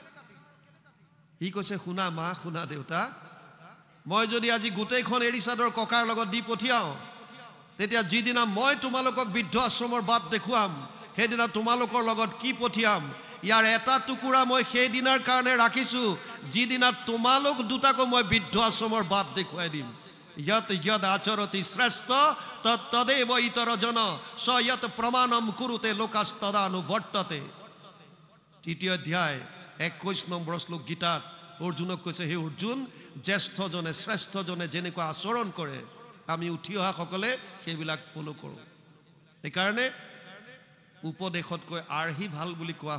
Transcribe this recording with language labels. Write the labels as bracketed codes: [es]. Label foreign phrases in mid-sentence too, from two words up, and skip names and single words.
[as] সি কৈছে শুনা মা শুনা দেউতা মই যদি আজি গোটেইখন এৰী চাদৰ ককাৰ লগত দি পঠিয়াওঁ তেতিয়া যিদিনা মই তোমালোকক বৃদ্ধ আশ্ৰমৰ বাট দেখুৱাম সেইদিনা তোমালোকৰ লগত কি পঠিয়াম ইয়াৰ এটা টুকুৰা মই সেইদিনাৰ কাৰণে ৰাখিছোঁ যিদিনা তোমালোক দুটাকো মই বৃদ্ধ আশ্ৰমৰ বাট দেখুৱাই দিম [sa] यत यद आचरति श्रेष्ठ तदेव इतर जन स यत प्रमाणम कुरुते लोकास्तदानुवर्तते [as] তৃতীয় অধ্যায় 21 নম্বৰ শ্লোক গীতাত অৰ্জুনক কৈছে হে অৰ্জুন জ্যেষ্ঠজনে শ্ৰেষ্ঠজনে যেনেকুৱা আচৰণ কৰে আমি উঠি অহা সকলে সেইবিলাক ফলো কৰোঁ সেইকাৰণে উপদেশতকৈ আৰ্হি ভাল বুলি কোৱা